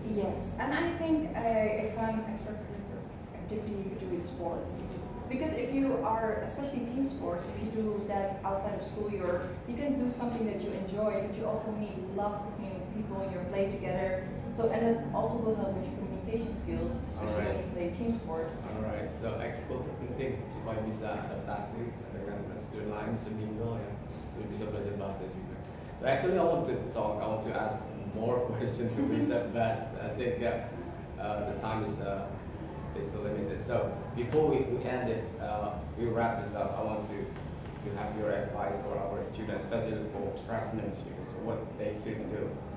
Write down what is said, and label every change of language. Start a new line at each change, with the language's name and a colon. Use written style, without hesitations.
English: Yes, and I think a fun extracurricular activity you could do is sports. Because if you are, especially team sports, if you do that outside of school, you can do something that you enjoy, but you also meet lots of new people and you play together. So, and it also will help with your communication skills, especially when you play team sport.
Indonesian: Alright, so ekskul penting supaya bisa adaptasi dengan student lain, bisa mingle ya, bisa belajar bahasa juga.
English: So actually I want to ask more questions to Lisa, but I think the time is limited. So before we end it, we wrap this up. I want to have your advice for our students, especially for freshman students, what they should do.